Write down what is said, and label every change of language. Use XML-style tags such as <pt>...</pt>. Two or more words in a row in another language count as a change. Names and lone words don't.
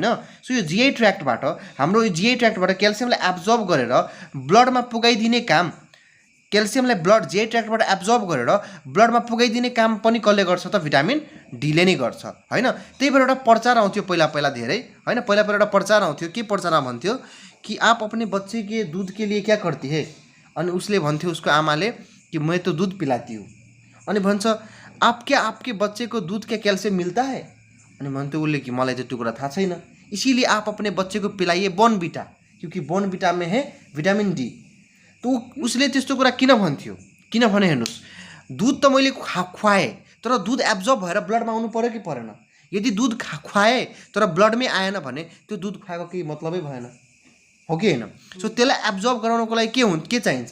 <ne>सो यो जिआई ट्र्याक्टबाट क्याल्सियमलाई एब्जर्ब गरेर ब्लडमा पुगाइदिने काम, क्याल्सियमलाई जिआई ट्र्याक्टबाट एब्जर्ब गरेर ब्लडमा पुगाइदिने काम पनि कसले गर्छ त? भिटामिन डीले नै गर्छ होइन। त्यही भएर एउटा प्रचार आउँथ्यो पहिला धेरै होइन। पहिला एउटा प्रचार आउँथ्यो। के प्रचार भन्थ्यो कि</ne> <hi>आप अपने बच्चे के दूध के लिए क्या करती है?</hi> <ne>अनि उसले भन्थ्यो उसको आमाले कि</ne> <hi>मैं तो दूध पिलाती हूँ।</hi> <ne>अनि भन्छ</ne> <hi>आपके बच्चे को दूध क्या कैल्शियम मिलता है?</hi> <ne>अनि भन्थ्यो उसले कि मलाई त्यो कुरा थाहा छैन।</ne> <hi>इसीलिए आप अपने बच्चे को पिलाइए बोर्नभिटा, क्योंकि बोर्नभिटा में है विटामिन डी।</hi> <ne>तो उसले त्यस्तो कुरा किन भन्थ्यो? किनभने हेर्नुहोस् दूध त मैले खुवाएँ तर दूध एब्जर्ब भएर ब्लडमा आउनु पर्यो कि परेन? यदि दूध खुवाएँ तर ब्लडमै आएन भने त्यो दूध खुवाएको केही मतलबै भएन हो कि होइन? सो त्यसलाई एब्जर्ब गराउनको लागि के चाहिन्छ?</ne>